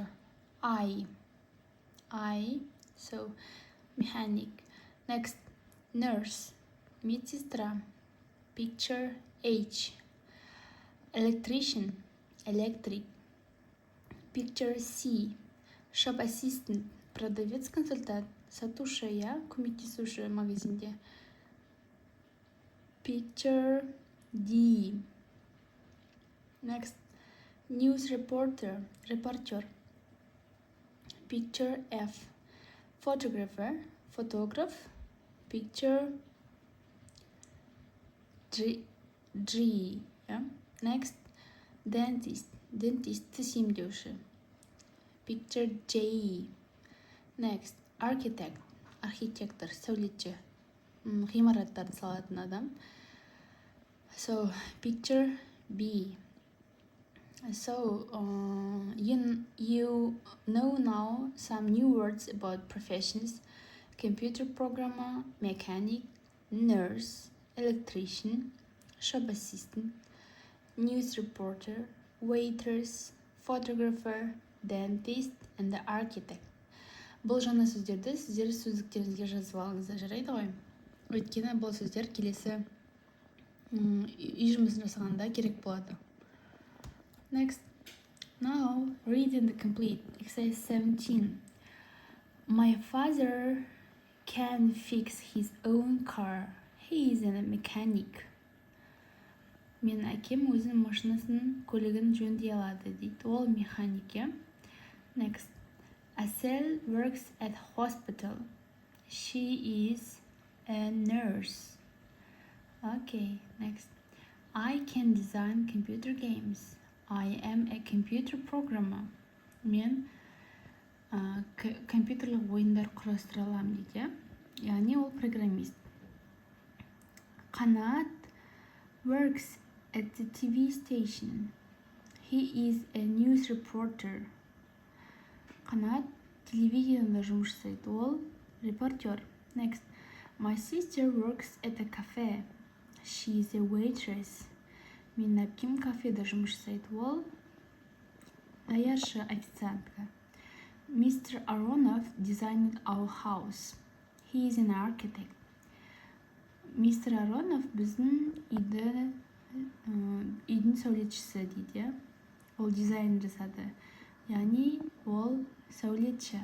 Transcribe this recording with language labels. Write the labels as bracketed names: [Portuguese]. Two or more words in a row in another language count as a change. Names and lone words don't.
[English] I, so mechanic. Next, nurse, медсестра. Picture H. Electrician, electric. Picture C. Shop assistant, [Kazakh] продавец-консультант, сатушы, я, көмектесуші магазинде. [English] Picture D. Next, news reporter, репортер. Picture F. Photographer, фотограф. Picture G. Yeah. Next, dentist, [Kazakh] тіс емдеуші. [English] Picture J. Next, architect, [Kazakh] архитектор, сәулетші, ғимараттарды салатын адам. [English] So, picture B. So, you know now some new words about professions: computer programmer, mechanic, nurse, electrician, shop assistant, news reporter, waiters, photographer, dentist, and the architect. [Kazakh] Бұл жаңа сөздерді сіздер сөздіктеріңізге жазып алыңыздар, жарайды ғой? Өйткені бұл сөздер келесі үй жұмысын жасағанда керек болады. [English] Next. Now, reading the complete. Exercise 17. My father can fix his own car. He is a mechanic. [Kazakh] Мен әкем өзінің машинасын, көлігін жөндей алады дейді. Ол механик, иә? [English] Next. Asel works at hospital. She is a nurse. Okay, next. I can design computer games. I am a computer programmer. [Kazakh] Мен компьютерлік ойындар құрастыра аламын дейді. Яғни ол программист. [English] Qanat works at the TV station. He is a news reporter. [Kazakh] Qanat телевидениеда жұмыс жасайды, ол репортер. [English] Next. My sister works at a cafe. She is a waitress. [Kazakh] Менің әпкем кафеда жұмыс жасайды, ол даяршы, официантка. [English] Mr. Aronov designed our house. He is an architect. Mr. [Kazakh] Aronov біздің үйдің сәулетшісі дейді. Ол дизайн жасады. Яғни ол сәулетші.